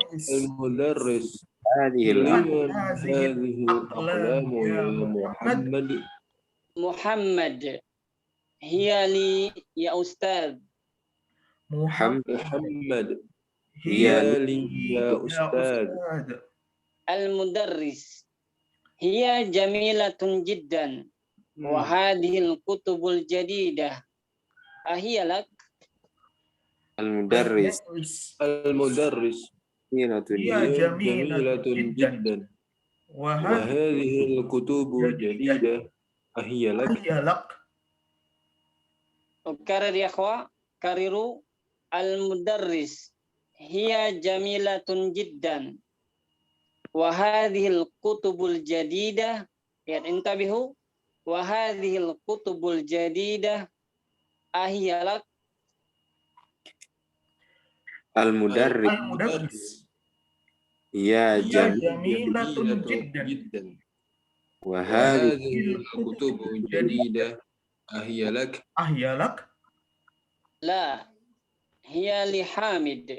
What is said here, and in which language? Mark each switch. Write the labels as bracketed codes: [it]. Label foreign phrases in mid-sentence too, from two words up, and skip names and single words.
[ar] Al-mudarris. Hadhil لمن هذه الأقلام يا محمد? محمد. هي لي يا أستاذ. محمد. هي لي يا أستاذ. المدرس. هي جميلة جدا. وهذه الكتب الجديدة. أهي لك? Al-mudarris. Al-mudarris. Hiya جميلة جدا. وهذه الكتب جديدة. أهي لك? أكرر يا إخوة، كرروا. المدرس. هي جميلة جدا. وهذه الكتب الجديدة. يا، انتبهوا. وهذه الكتب الجديدة. Ahiyalak. Al-mudarris. Ya جميلة جدا. Wa هذه الكتب جديدة. Ahiyalak? لا. هي لحامد.